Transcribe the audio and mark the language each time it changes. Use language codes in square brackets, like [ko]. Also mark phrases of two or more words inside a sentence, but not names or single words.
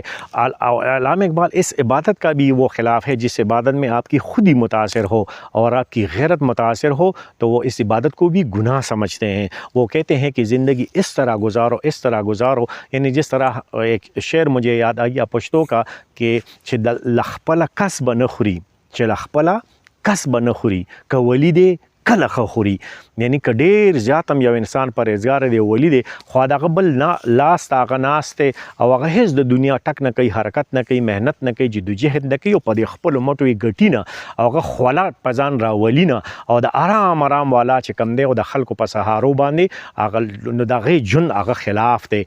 [ur] علامہ اقبال اس عبادت کا بھی وہ خلاف ہے جس عبادت میں آپ کی خود ہی متاثر ہو اور آپ کی غیرت متاثر ہو، تو وہ اس عبادت کو بھی گناہ سمجھتے ہیں۔ وہ کہتے ہیں کہ زندگی اس طرح گزارو، اس طرح گزارو، یعنی جس طرح ایک شعر مجھے یاد آیا پشتو کا کہ [ps] چھ لخپلا کسب نخوری، چھ لخپلا کسب نخوری کہ ولیدے کله خوري، یعنی که ډیر زیاتم یو انسان پرهیزګار دی ولی دی، خو دغه بل لاس ته هغه ناست دی او هغه هیڅ د دنیا ټک نه کوي، حرکت نه کوي، محنت نه کوي، جدوجهد نه کوي، او په دې خپلو مټو یې ګټي نه او هغه خوله په ځان راولي نه، او د آرام والا چې کوم دی او د خلکو په سهارو باندې هغه نو د هغې ژوند هغه خلاف دی۔